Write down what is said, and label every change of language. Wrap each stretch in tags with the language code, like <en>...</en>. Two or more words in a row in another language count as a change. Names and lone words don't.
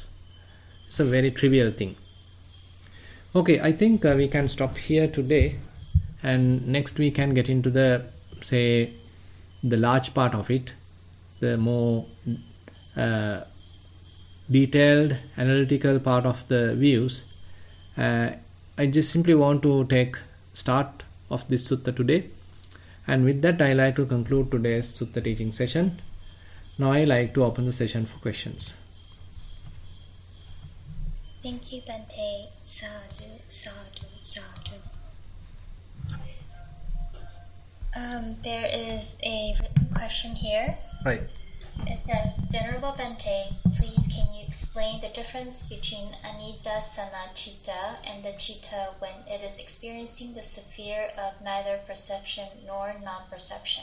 <en>It's a very trivial thing. Okay, I think we can stop here today, and next we can get into the, say, the large part of it, the more detailed, analytical part of the views. I just simply want to take start of this sutta today, and with that I like to conclude today's sutta teaching session. Now I like to open the session for questions. Thank you, Bhante.</en> <pi>Sadhu, sadhu, sadhu.</pi> <en>There is a written question here. Right. It says, Venerable Bhante, please can you explain the difference between Anidasana Citta and the Citta when it is experiencing the sphere of neither perception nor non-perception?</en>